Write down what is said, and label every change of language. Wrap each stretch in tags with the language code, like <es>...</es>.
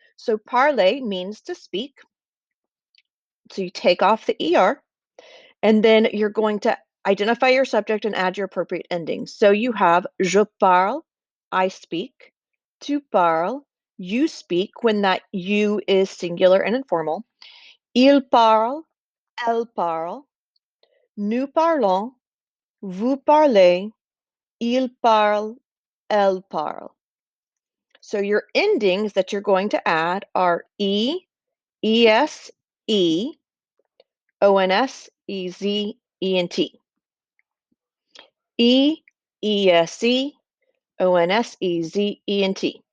<en>So parler means to speak. So you take off the ER, and then you're going to identify your subject and add your appropriate ending. So you have</en> <fr>je parle,</fr> <en>I speak.</en> <fr>Tu parles,</fr> <en>you speak, when that you is singular and informal.</en> <fr>Il parle, elle parle. Nous parlons, vous parlez, il parle, elle parle.</fr> <en>So your endings that you're going to add are E, ES, E, ONS, EZ, ENT. E, ESE, ONS, EZ, ENT.</en>